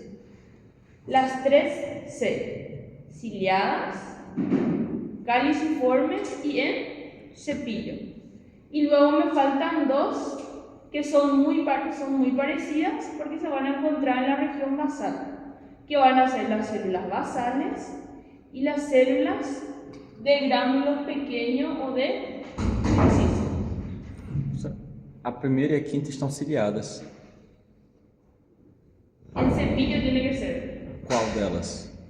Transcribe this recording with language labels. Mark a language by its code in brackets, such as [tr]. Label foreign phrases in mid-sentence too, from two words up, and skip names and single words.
[es] Las 3 C, ciliadas, caliciformes y en cepillo. Y luego me faltan 2 que son muy parecidas porque se van a encontrar en la región basal, que van a ser las células basales y las células de gránulos pequeños o de Kulczynski. [pt] A primeira e a quinta estão ciliadas. [es] En cepillo tiene que ser. [pt] Qual delas?